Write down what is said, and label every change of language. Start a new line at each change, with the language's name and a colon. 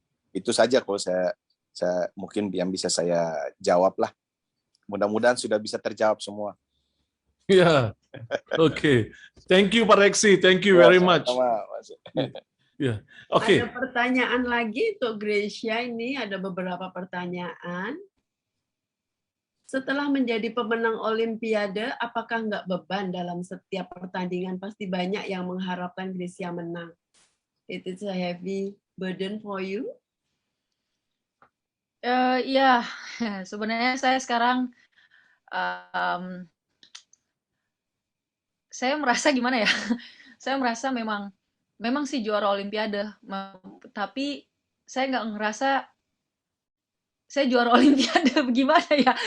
Indonesian: Itu saja kalau saya mungkin yang bisa saya jawab lah. Mudah-mudahan sudah bisa terjawab semua. Ya, oke.
English: Thank you Pak Reksi, thank you very much.
Indonesian: Ya, oke. Ada pertanyaan lagi untuk Gracia, ini ada beberapa pertanyaan. Setelah menjadi pemenang Olimpiade, apakah nggak beban dalam setiap pertandingan? Pasti banyak yang mengharapkan Gracia menang.
English: It is a heavy burden for you?
Indonesian: Iya, sebenarnya saya sekarang saya merasa gimana ya? Saya merasa memang sih juara Olimpiade, tapi saya nggak ngerasa saya juara Olimpiade. Gimana ya?